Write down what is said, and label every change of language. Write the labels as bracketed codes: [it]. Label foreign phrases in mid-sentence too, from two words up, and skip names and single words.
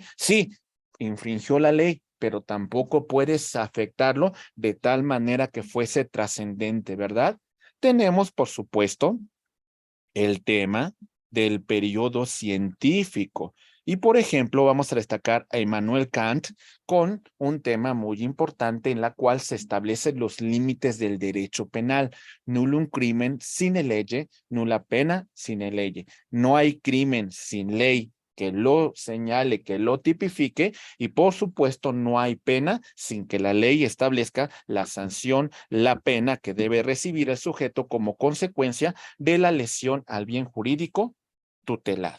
[es] Sí, infringió la ley, pero tampoco puedes afectarlo de tal manera que fuese trascendente, ¿verdad? Tenemos, por supuesto, el tema del periodo científico. Y por ejemplo, vamos a destacar a Immanuel Kant con un tema muy importante en la cual se establecen los límites del derecho penal. [la] Nullum crimen sine lege, nulla pena sine lege. [es] No hay crimen sin ley que lo señale, que lo tipifique, y por supuesto no hay pena sin que la ley establezca la sanción, la pena que debe recibir el sujeto como consecuencia de la lesión al bien jurídico tutelado.